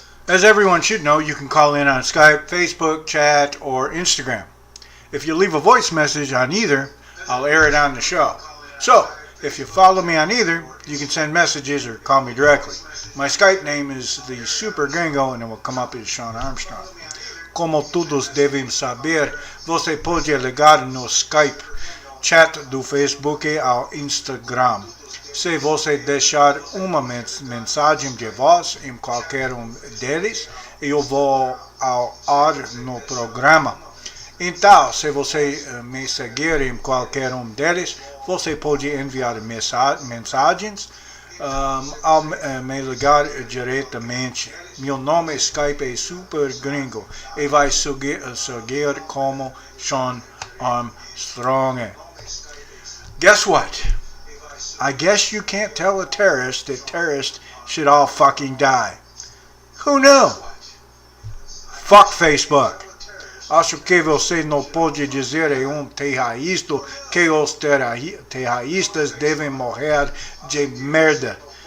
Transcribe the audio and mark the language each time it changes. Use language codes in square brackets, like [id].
[en] As everyone should know, you can call in on Skype, Facebook, chat, or Instagram. If you leave a voice message on either, I'll air it on the show. So, if you follow me on either, you can send messages or call me directly. My Skype name is the Super Gringo and it will come up as Sean Armstrong. [pt] Como todos devem saber, você pode ligar no Skype, chat do Facebook ao Instagram. Se você deixar uma mensagem de voz em qualquer um deles, eu vou ao ar no programa. Então, se você me seguir em qualquer um deles, você pode enviar mensagens ao me ligar diretamente. Meu nome Skype é Super Gringo e vai seguir como Sean Armstrong. [en] Guess what? I guess you can't tell a terrorist that terrorists should all fucking die. Who knew? Fuck Facebook. [pt] Acho que você não pode dizer a um terrorista que os terroristas devem morrer de merda.